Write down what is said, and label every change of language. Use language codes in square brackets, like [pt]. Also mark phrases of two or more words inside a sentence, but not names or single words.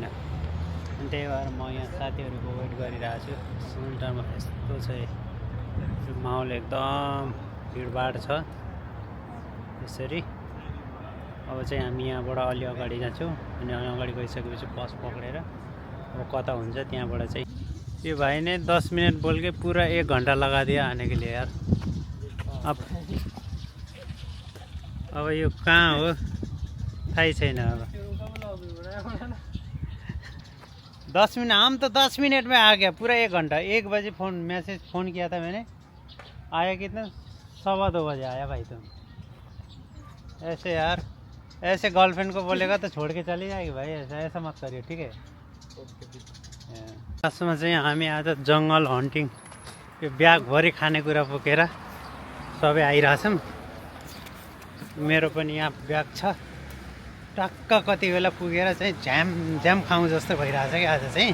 [ne] अनि त्यही भएर म यहाँ साथीहरूको वेट गरिरहेको छु। सेन्टरमा यस्तो छ माहौल एकदम भिडभाड छ। यसरी अब चाहिँ हामी यहाँबाट अलि अगाडि जान्छौँ। अनि अगाडि गइसकेपछि बस पक्रेर अब कता हुन्छ त्यहाँबाट चाहिँ। [hi] ये भाई ने 10 मिनट बोल के पूरा 1 घंटा लगा दिया आने के लिए यार। [ne] अब यो कहाँ हो थाहै छैन। [hi] अब 10 मिनट हम तो 10 मिनट में आ गया। पूरा 1 घंटा। 1 बजे फ़ोन किया था मैंने। आया कितना 2:15 बजे आया भाई। तुम ऐसे यार ऐसे गर्लफ्रेंड को बोलेगा तो छोड़ के चली जाएगी भाई। ऐसा मत करिए ठीक है। [ne] खासमा चाहिँ हामी आज [en] jungle hunting [ne] यो ब्यागभरि खानेकुरा बोकेर सबै आइरहेछौँ। मेरो पनि यहाँ ब्याग छ। टक्क कति बेला पुगेर चाहिँ झ्याम खाउँ जस्तो भइरहेछ कि आज चाहिँ।